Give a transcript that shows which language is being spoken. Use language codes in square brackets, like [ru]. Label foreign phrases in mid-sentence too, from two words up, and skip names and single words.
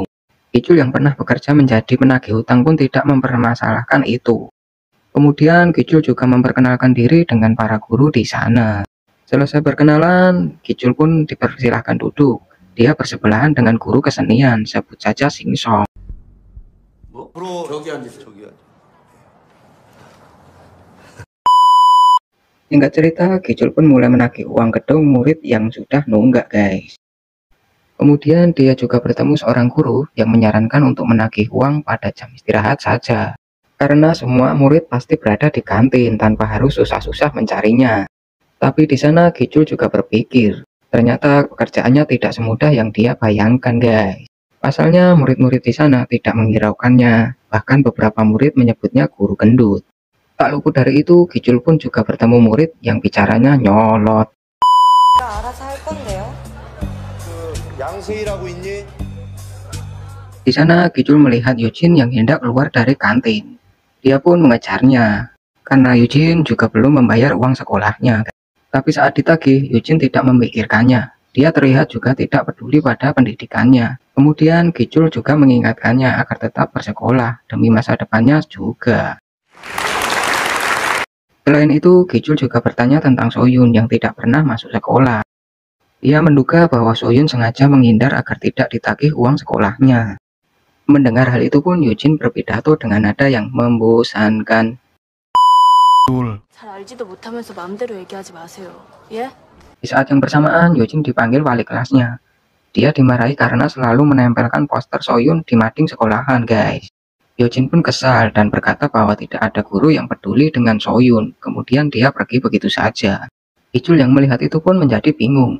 [id] Kicul yang pernah bekerja menjadi penagih hutang pun tidak mempermasalahkan itu. Kemudian Kicul juga memperkenalkan diri dengan para guru di sana. Selesai berkenalan, Kicul pun dipersilahkan duduk. Dia bersebelahan dengan guru kesenian, sebut saja Singsong. [ko] 앞으로 저기 앉으세요. 저기 앉으세요. [id] Singkat cerita, Kicul pun mulai menagih uang gedung murid yang sudah nunggak, guys. Kemudian dia juga bertemu seorang guru yang menyarankan untuk menagih uang pada jam istirahat saja. Karena semua murid pasti berada di kantin tanpa harus susah-susah mencarinya. Tapi di sana Kicul juga berpikir, ternyata pekerjaannya tidak semudah yang dia bayangkan, guys. Pasalnya murid-murid di sana tidak menghiraukannya, bahkan beberapa murid menyebutnya guru gendut. Tak luput dari itu, Kicul pun juga bertemu murid yang bicaranya nyolot. [ko] 알아서 할 건데요. 양세희라고 있니? [id] Di sana Kicul melihat Eugene yang hendak keluar dari kantin. Dia pun mengejarnya, karena Eugene juga belum membayar uang sekolahnya. Tapi saat ditagih, Eugene tidak memikirkannya. Dia terlihat juga tidak peduli pada pendidikannya. Kemudian Kicul juga mengingatkannya agar tetap bersekolah demi masa depannya juga. Selain itu, Kicul juga bertanya tentang Soyun yang tidak pernah masuk sekolah. Dia menduga bahwa Soyun sengaja menghindar agar tidak ditagih uang sekolahnya. Mendengar hal itu pun Eugene berpidato dengan nada yang membosankan. [ko] 잘 알지도 못하면서 마음대로 얘기하지 마세요. 예? [id] Di saat yang bersamaan, Eugene dipanggil wali kelasnya. Dia dimarahi karena selalu menempelkan poster Soyun di mading sekolahan, guys. Eugene pun kesal dan berkata bahwa tidak ada guru yang peduli dengan Soyun. Kemudian dia pergi begitu saja. Kicul yang melihat itu pun menjadi bingung.